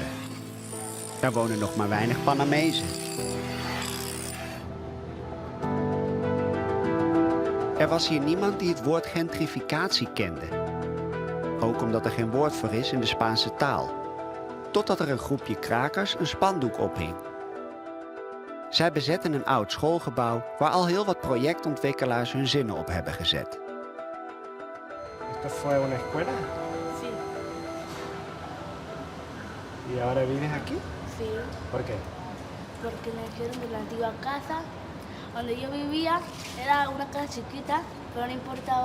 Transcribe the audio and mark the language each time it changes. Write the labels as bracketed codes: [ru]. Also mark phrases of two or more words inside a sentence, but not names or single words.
[nl] Er wonen nog maar weinig Panamezen. Er was hier niemand die het woord gentrificatie kende. Ook omdat er geen woord voor is in de Spaanse taal. Totdat er een groepje krakers een spandoek ophing. Zij bezetten een oud schoolgebouw waar al heel wat projectontwikkelaars hun zinnen op hebben gezet. [es] ¿Esto fue una escuela? Sí. ¿Y ahora vives aquí? Sí. ¿Por qué? Porque me dijeron de la antigua casa donde yo vivía, era una casa chiquita pero no importaba.